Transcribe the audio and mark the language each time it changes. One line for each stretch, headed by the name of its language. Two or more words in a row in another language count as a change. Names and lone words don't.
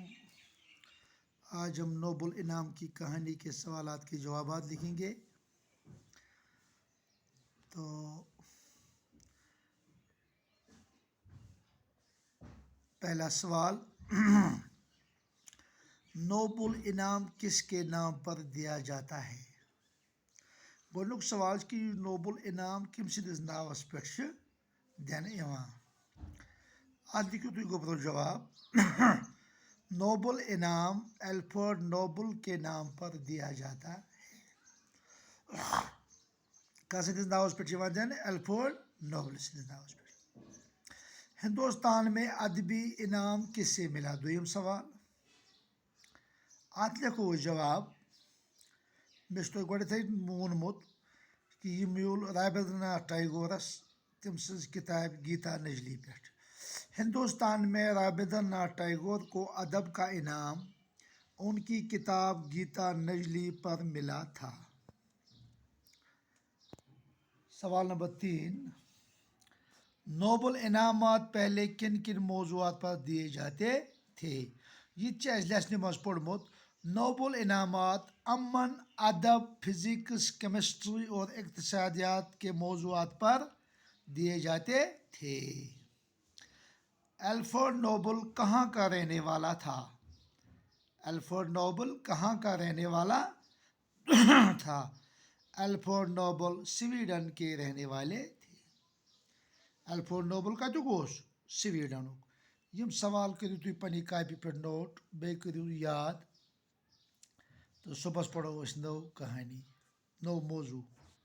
Urdu: آج ہم نوبل انعام کی کہانی کے سوالات کے جوابات لکھیں گے۔ تو پہلا سوال، نوبل انعام کس کے نام پر دیا جاتا ہے؟
Kashmiri: گۄڈنیُک سوال کہ نوبل انعام کم سندس ناوس پہ دینہٕ یوان۔ اتھ لکھو تھی گۄڈنیُک جواب،
Urdu: نوبل انعام الفریڈ نوبل کے نام پر دیا جاتا ہے۔
Kashmiri: کس سندس ناوس پہ دینہٕ؟ الفریڈ نوبل سندس ناوس پہ۔
Urdu: ہندوستان میں ادبی انعام کس سے ملا؟
Kashmiri: دویم سوال۔ اتھ لکھو جواب، مےٚ چھُ تۄہہِ گۄڈنیٚتھٕے ووٚنمُت کہ یہ میوٗل رابندر ناتھ ٹیگورس تم سٕنٛز کتاب گیتا نجلی پٮ۪ٹھ۔
Urdu: ہندوستان میں رابندر ناتھ ٹیگور کو ادب کا انعام ان کی کتاب گیتا نجلی پر ملا تھا۔ سوال نمبر 3، نوبل انعامات پہلے کن کن موضوعات پر دیے جاتے تھے؟
Kashmiri: یہ لیسنہِ منٛز پوٚرمُت۔
Urdu: نوبل انعامات امن، ادب، فزکس، کیمسٹری اور اقتصادیات کے موضوعات پر دیے جاتے تھے۔ الفریڈ نوبل کہاں کا رہنے والا تھا؟ الفریڈ نوبل کہاں کا رہنے والا تھا؟ الفریڈ نوبل سویڈن کے رہنے والے تھے۔
Kashmiri: الفریڈ نوبل کتیُک اوس؟ سویڈنُک۔ یم سوال کٔرِو تُہۍ پننہِ کاپی پٮ۪ٹھ نوٹ، بیٚیہِ کٔرِو یاد، تہٕ صُبحس پرو أسۍ نٔو کہانی، نوٚو موضوع۔